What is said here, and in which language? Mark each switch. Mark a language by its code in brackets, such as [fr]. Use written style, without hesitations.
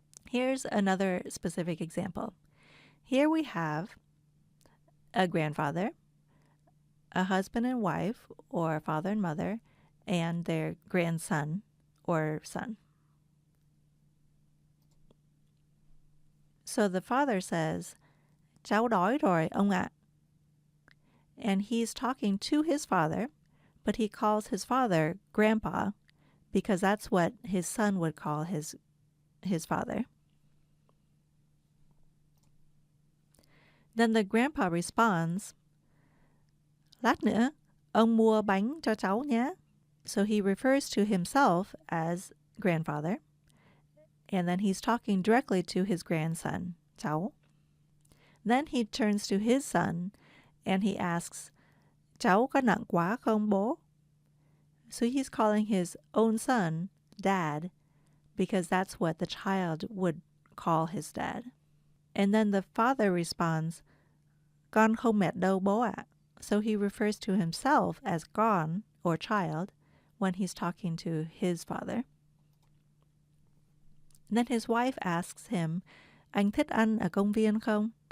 [en] Here's another specific example. Here we have a grandfather, a husband and wife, or father and mother, and their grandson or son. So the father says, [vi] cháu đói rồi ông ạ. [en] And he's talking to his father, but he calls his father grandpa because that's what his son would call his father. Then the grandpa responds, [vi] lát nữa, ông mua bánh cho cháu nhé. [en] So he refers to himself as grandfather, and then he's talking directly to his grandson, cháu. Then he turns to his son, and he asks, [vi] cháu có nặng quá không bố? [en] So he's calling his own son dad, because that's what the child would call his dad. And then the father responds, [vi] con không mệt đâu bố ạ. [en] So he refers to himself as con, or child, when he's talking to his father. Then his wife asks him, [vi] anh thích ăn ở công viên không?